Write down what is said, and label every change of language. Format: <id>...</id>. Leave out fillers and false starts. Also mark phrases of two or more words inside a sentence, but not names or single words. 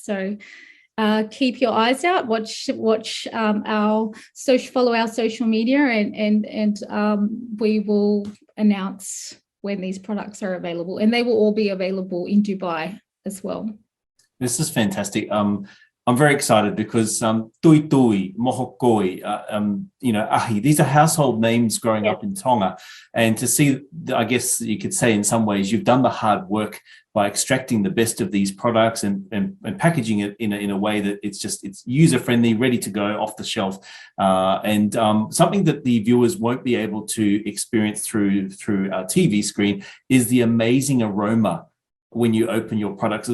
<en>So keep your eyes out, watch our follow our social media, and we will announce when these products are available, and they will all be available in Dubai as well. This is fantastic. I'm very excited because tuitui, mohokoi, ahi, these are household names growing up in Tonga. And to see, I guess you could say in some ways, you've done the hard work by extracting the best of these products and packaging it in a way that it's user-friendly, ready to go off the shelf. And something that the viewers won't be able to experience through our TV screen is the amazing aroma when you open your products.</en>